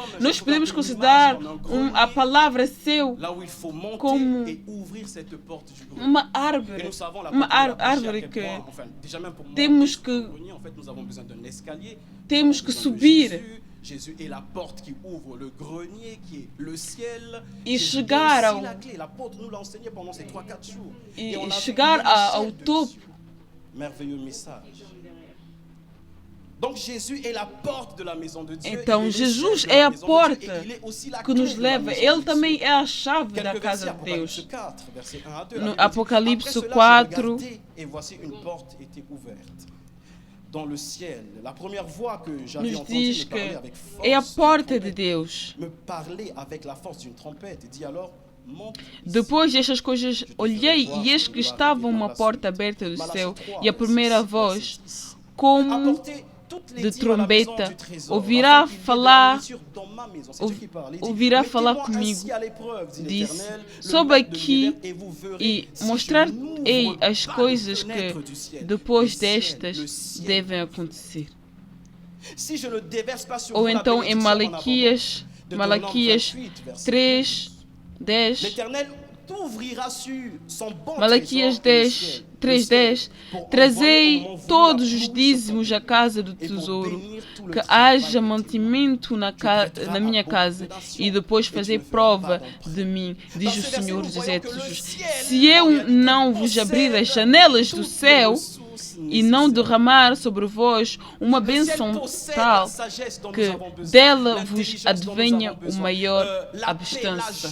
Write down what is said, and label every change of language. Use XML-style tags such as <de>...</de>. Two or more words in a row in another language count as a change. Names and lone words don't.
<pt>Nós podemos considerar a palavra céu como uma árvore que temos que subir e chegar ao topo.</pt> <fr>Merveilleux message. Donc Jésus est la porte de la maison de Dieu.</fr> <pt>Então</pt> <fr>il est le Jesus chef de</fr> <pt>é</pt> <fr>la</fr> <pt>a</pt> <fr>maison de</fr> <pt>porta</pt> <fr>Dieu, et il est aussi la</fr> <pt>que</pt> <fr>clé</fr> <pt>nos</pt> <fr>de la</fr> <pt>leva.</pt> <fr>maison</fr> <pt>Ele</pt> <fr>de</fr> <pt>também</pt> <fr>Dieu.</fr> <pt>é a chave da</pt> <fr>Quelques</fr> <pt>casa</pt> <fr>versets,</fr> <pt>de Deus.</pt> <fr>Apocalypse 4, verset 1 à 2.</fr> <pt>No</pt> <fr>La Bible dit, Apocalipse après cela, 4, j'ai regardé, et voici une porte était ouverte dans le ciel. La première voix que j'avais</fr> <pt>nos</pt> <fr>entendue</fr> <pt>diz</pt> <fr>me</fr> <pt>que</pt> <fr>parlait avec force</fr> <pt>é a</pt> <fr>d'une</fr> <pt>porta de</pt> <fr>trompette.</fr> <pt>Deus.</pt> <fr>Me parlait avec la force d'une trompette et dit alors, monte ici.</fr> <pt>Depois destas coisas, olhei e eis que estava uma porta aberta do céu, e a primeira voz, como</pt> <fr>Apportez toutes les</fr> <pt>de</pt> <fr>dîmes à la maison</fr> <pt>trombeta,</pt> <fr>du trésor,</fr> <pt>ouvirá</pt> <fr>afin qu'il y ait de la</fr> <pt>falar,</pt> <fr>nourriture dans ma maison. C'est Dieu qui parle. Il dit,</fr> <pt>ouvirá falar</pt> <fr>mettez-moi</fr> <pt>comigo,</pt> <fr>ainsi à l'épreuve, dit</fr> <pt>disse,</pt> <fr>l'Éternel, le</fr> <pt>sobe</pt> <fr>maître de</fr> <pt>aqui</pt> <fr>l'univers, et vous verrez</fr> <pt>e</pt> <fr>si</fr> <pt>mostrar-ei</pt> <fr>je n'ouvre</fr> <pt>as</pt> <fr>pas</fr> <pt>coisas</pt> <fr>les</fr> <pt>que</pt> <fr>fenêtres du ciel.</fr> <pt>depois</pt> <fr>Le ciel,</fr> <pt>destas</pt> <fr>le ciel.</fr> <pt>devem acontecer.</pt> <fr>Si je ne déverse pas sur</fr> <pt>Ou</pt> <fr>vous la</fr> <pt>então em</pt> <fr>bénédiction en abondance. Malaquias Deutéronome 28, verset 3, 10, L'Éternel t'ouvrira sur son bon Malaquias trésor que est le 10, ciel, 3, le ciel, 10, pour</fr> <pt>trazei</pt> <fr>envoyer au mont</fr> <pt>todos</pt> <fr>vous la</fr> <pt>os</pt> <fr>pluie</fr> <pt>dízimos</pt> <fr>sur</fr> <pt>à casa do</pt> <fr>et pour</fr> <pt>tesouro,</pt> <fr>bénir tout le</fr> <pt>que</pt> <fr>travail</fr> <pt>haja</pt> <fr>de tes</fr> <pt>mantimento na minha casa, e depois fazer prova de mim, diz o Senhor dos Exércitos. Se eu não vos abrir as janelas do céu e não derramar sobre vós uma bênção tal que dela vos advenha o maior abastança.</pt>